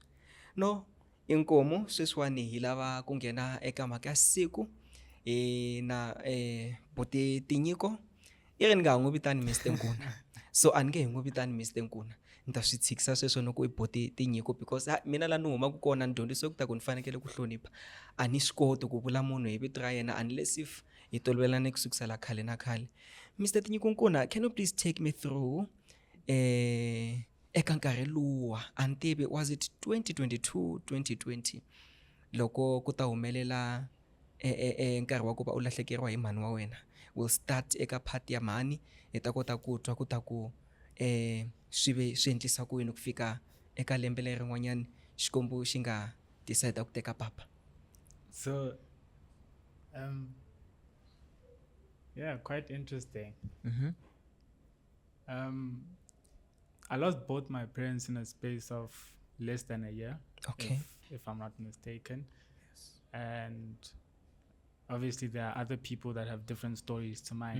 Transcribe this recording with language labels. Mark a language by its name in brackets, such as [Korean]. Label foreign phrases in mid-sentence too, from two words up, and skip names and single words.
[Tsonga] No, inkomu sweswiwani hi lava ku nghena eka mhaka ya siku na buti Tinyiko i ri ni nga ha n'wi vitani Mr Nkuna. So a ni nge hi n'wi vitani Mr Nkuna, ni ta swi tshikisa sweswo ni ku i buti Tinyiko, because mina laha ni humaka kona ni dyondzisiwe ku ta ku ni fanekele ku hlonipha. A ni swi koti ku vula munhu hi vito ra yena [English] unless if [Tsonga] hi tolovelane ku sukisela khale na khale. Mr Tinyiko Nkuna, [English] can you please take me through [Tsonga] eka nkarhi luwa, a ni tivi [English] was it 2022 2020 [Tsonga] loko ku ta humelela nkarhi wa ku va u lahlekeriwa hi mhani wa wena. [English] We'll start [Tsonga] eka part ya mhani, hi ta kota ku twa ku ta ku swi endlisa ku yini ku fika eka lembe lerin'wanyani Xikwembu xi nga decide ku teka papa. [English] So, yeah, quite interesting. Mhm. I lost both my parents in a space of less than a year, Okay. if I'm not mistaken. And obviously there are other people that have different stories to mine.